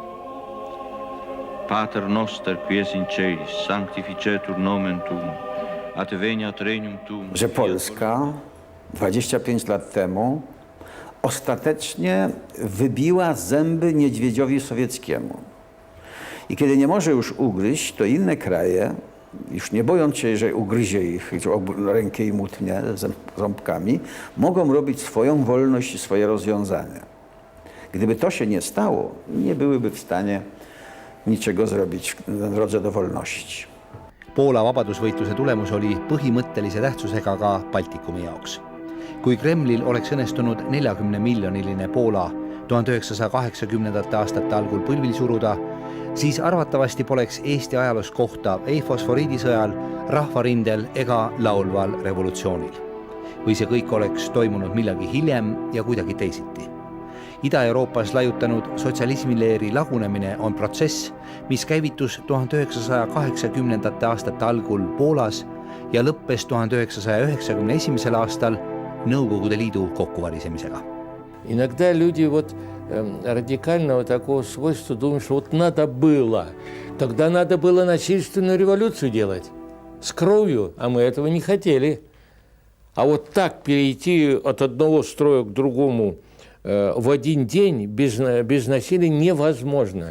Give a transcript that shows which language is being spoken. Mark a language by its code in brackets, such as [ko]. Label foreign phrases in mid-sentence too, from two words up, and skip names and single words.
[la] Pater noster, qui es in celis, sanctificetur nomen tuum, adveniat regnum tuum. [pl] Że Polska 25 lat temu ostatecznie wybiła zęby niedźwiedziowi sowieckiemu. I kiedy nie może już ugryźć, to inne kraje, już nie bojąc się, że ugryzie ich rękę i mutnie ząbkami, mogą robić swoją wolność i swoje rozwiązania. Gdyby to się nie stało, nie byłyby w stanie niczego zrobić na drodze do wolności. [et] Poola vabadusvõitluse tulemus oli põhimõttelise tähtsusega ka Baltikumi jaoks. Kui Kremlil oleks õnnestunud 40-miljoniline Poola 1980. aastate algul põlvil suruda, siis arvatavasti poleks Eesti ajaloos kohta ei fosforiidisõjal, rahvarindel ega laulval revolutsioonil. Või see kõik oleks toimunud millagi hiljem ja kuidagi teisiti. Ida-Euroopas laiutanud sotsialismileeri lagunemine on protsess, mis käivitus 1980. aastate algul Poolas ja lõppes 1991. aastal Nõukogude Liidu kokkuvarisemisega. [ru] Иногда люди радикального такого свойства думают, что надо было. Тогда надо было насильственную революцию делать с кровью, а мы этого не хотели. А вот так перейти от одного строя к другому в один день без насилия невозможно.